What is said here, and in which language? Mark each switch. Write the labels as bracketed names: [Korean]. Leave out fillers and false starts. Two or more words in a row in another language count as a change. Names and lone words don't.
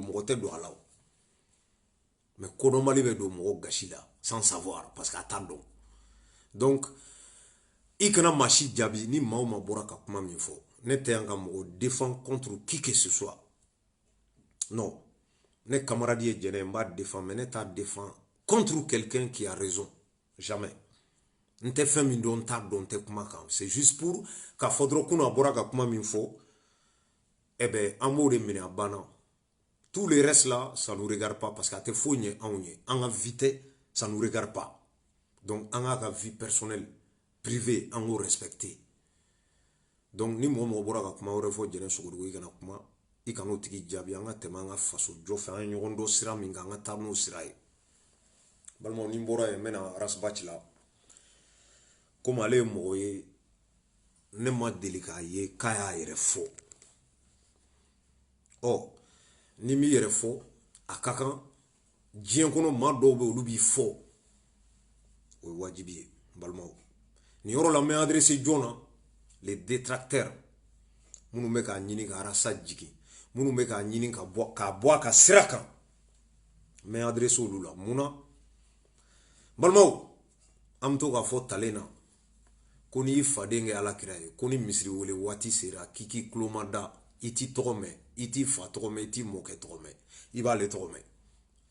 [Bambara] mɔgɔ tɛ don a la mais kodɔnbali bɛ don mɔgɔ gasi la [French] sans savoir parce que [Bambara] a t'a dɔn donc i kana maa si jaabi ni maa o maa bɔra ka kuma min fɔ ne tɛ yan ka mɔgɔ défend [French] contre qui que ce soit non [Bambara] ne camarade ye jɛnɛ n b'a défend mais ne t'a défend [French] contre quelqu'un qui a raison jamais [Bambara] n tɛ fɛn min dɔn n t'a dɔn n tɛ kuma kan [French] c'est juste pour [Bambara] k'a fɔ dɔrɔn kunu a bɔra ka kuma min fɔ eh ben an b'o de minɛ a banna [French] tout le reste là ça nous regarde pas parce que [Bambara] a tɛ foyi ɲɛ anw ye an ka vie tɛ [French] ça nous regarde pas [Bambara] donc an ka [French] vie personnelle privée [Bambara] an k'o respecter donc ni mɔgɔ bɔra ka kuma wɛrɛ fɔ jɛnɛ sogodugu i kana kuma i kana o tigi jaabi an ka tɛmɛ an ka faso jɔ fɛ an ye ɲɔgɔn dɔ sira min kan an ka taa n'o sira ye balimaw ni n bɔra yen n bɛna Arasbachi la komi ale ye mɔgɔ ye ne ma deli k'a ye k'a y'a yɛrɛ fɔ ni m'i yɛrɛ fɔ a ka kan diɲɛ kɔnɔ maa dɔw bɛ olu b'i fɔ o ye wajibi ye balimaw ni yɔrɔ la n bɛ adressé jɔn na [French] les détracteurs [Bambara] minnu bɛ k'a ɲini ka Arasa jigin minnu bɛ k'a ɲini k'a bɔ a ka sira kan n bɛ adressé olu la mun na balimaw an bɛ to k'a fɔ talen na ko n'i faden kɛ Alakira ye ko ni misiri wele waati sera k'i k'i tulo ma da i t'i tɔgɔ mɛn i t'i fa tɔgɔ mɛn i t'i mɔkɛ tɔgɔ mɛn i b'ale tɔgɔ mɛn a